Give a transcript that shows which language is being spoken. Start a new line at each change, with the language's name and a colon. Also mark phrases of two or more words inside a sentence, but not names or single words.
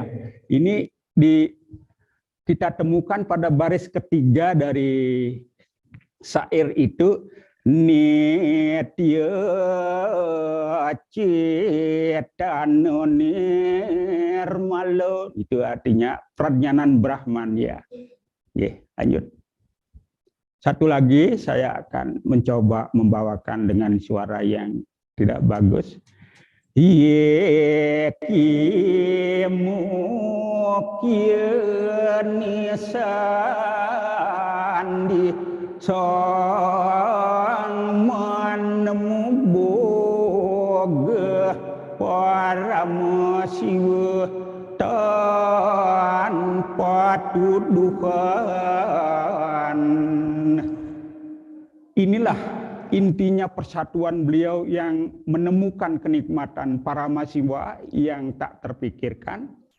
Indonesian: Ini kita temukan pada baris ketiga dari syair itu,
Sanskrit: Nitya cetana nirmalo,
Indonesian: itu artinya
Sanskrit: Pradnyanan Brahman
Indonesian: ya. Oke, lanjut. Satu lagi saya akan mencoba membawakan dengan suara yang tidak bagus.
Kawi: Yeki mukya nisandi sang manemu boga paramasiwa tanpa tuduhan.
Indonesian: Inilah intinya persatuan beliau yang menemukan kenikmatan paramasiwa yang tak terpikirkan.